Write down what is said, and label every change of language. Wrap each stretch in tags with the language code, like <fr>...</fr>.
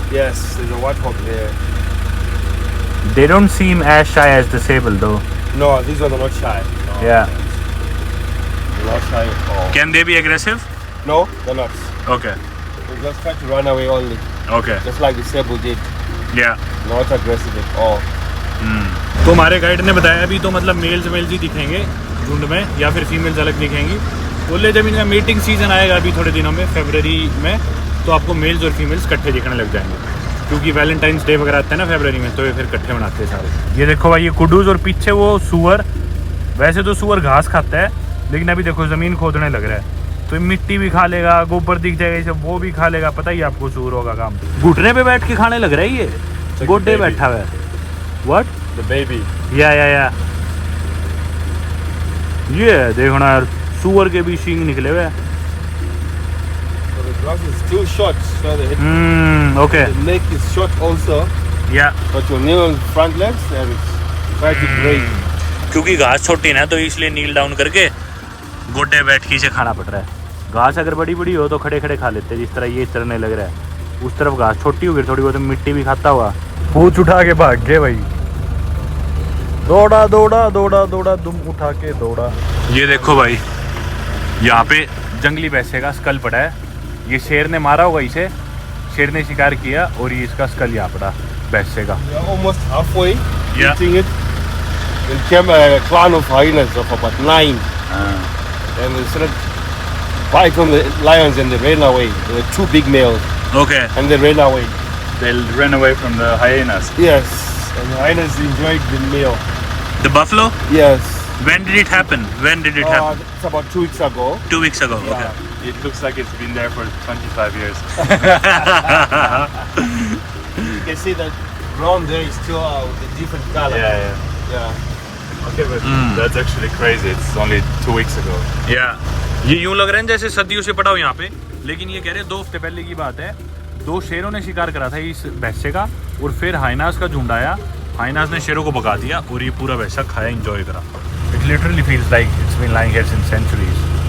<en>Yes, there's a white hawk there. They don't seem as shy as the sable though. No, these ones are not shy. No, Yeah. they're not shy at all. Can they be aggressive? No, they're not. Okay. They just try to run away only, Okay. just like the sable did. Yeah. Not aggressive at all.</en> <hi>तो हमारे guide ने बताया अभी तो मतलब mails ही दिखेंगे झुंड में, या फिर फीमेल्स अलग दिखेंगी। बोले जब इनका मीटिंग सीजन आएगा अभी थोड़े दिनों में, फरवरी में, तो आपको मेल्स और फीमेल्स इकट्ठे दिखने लग जाएंगे। क्योंकि वैलेंटाइंस डे वगैरह आता है ना फरवरी में, तो ये फिर इकट्ठे मनाते हैं सारे। ये देखो भाई ये कुडूज और पीछे वो सूअर। वैसे तो सूअर घास खाता है, लेकिन अभी देखो ज़मीन खोदने लग रहा है, तो मिट्टी भी खा लेगा, गोबर दिख जाएगा इसे, वो भी खा लेगा। पता ही आपको सूअर होगा काम। घुटने पे बैठ के खाने लग रहा है ये, गोड्डे बैठा हुआ है।</hi> <en>What? The baby.</en> <hi>या ये देखो ना यार, सूअर के भी सींग निकले हुए हैं।</hi> <en>So the grass is too short, so the okay. neck is short also. या Put your knee on front legs and try to graze.</en> <hi>क्योंकि घास छोटी ना तो इसलिए नील डाउन करके गोड्डे बैठकी से खाना पड़ रहा है। घास अगर बड़ी बड़ी हो तो खड़े खड़े खा लेते हैं, जिस तरह ये चरने लग रहा है। उस तरफ घास छोटी होगी थोड़ी बहुत, मिट्टी भी खाता हुआ पूछ उठा के भाग गए भाई। दौड़ा दौड़ा दौड़ा दौड़ा दुम उठा के दौड़ा। ये देखो भाई, यहाँ पे जंगली भैंसे का स्कल पड़ा है। ये शेर ने मारा होगा इसे, शेर ने शिकार किया और ये इसका स्कल यहाँ पड़ा भैंसे का।</hi> <en>We are almost halfway Yeah. eating it. Then came a clan of hyenas of about 9. And they started bite on the lions and they ran away. There were 2 big males okay and they ran away. They ran away from the hyenas. Yes. And the hyenas enjoyed the meal. The buffalo. Yes. When did it happen? When did it happen? It's about 2 weeks ago. 2 weeks ago. Yeah. Okay. It looks like it's been there for 25 years. You can see that ground there is still with a different color. yeah. Yeah. Okay, but that's actually crazy. It's only 2 weeks ago.</en> <hi>या ये यूं लग रहा है जैसे सदियों से पड़ा हो यहाँ पे, लेकिन ये कह रहे हैं 2 हफ्ते पहले की बात है। 2 शेरों ने शिकार करा था इस भैंसे का और फिर हाइनास का झुंड आया। हाइनास ने शेरों को भगा दिया और ये पूरा भैंसा खाया, एंजॉय करा।</hi> <en>It literally feels like it's been lying here since centuries.</en>